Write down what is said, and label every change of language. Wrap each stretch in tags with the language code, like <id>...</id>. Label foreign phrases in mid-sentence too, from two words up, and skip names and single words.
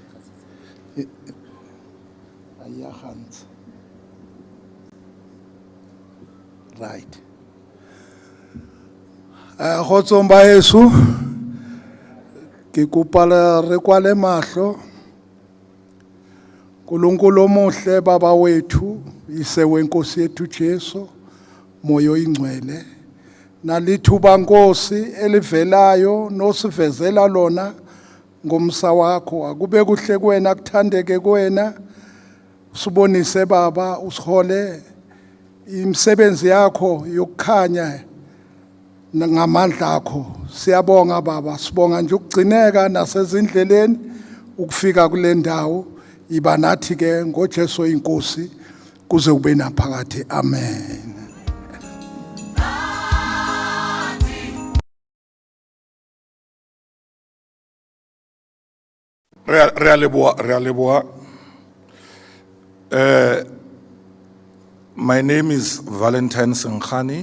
<en>Right.</en> <st>Khotsomba yesu ke kopa re kwale mahlo.</st> <zu>Nkulunkulu omuhle baba wethu ise wenkosi yethu Jesu moyo ingcwele nalithuba Nkosi elivelayo nosivezela lona ngomsa wakho akube kuhle kuwena kuthandeke kuwena usibonise baba usihole imisebenzi yakho yokukhanya ngamandla akho siyabonga baba sibonga nje ukugcineka nasezindleleni ukufika kule ndawo iba nathi ke ngoJesu inkosi kuze kube naphakade amen.</zu> <en>My name is Valentine Senkhani.</en>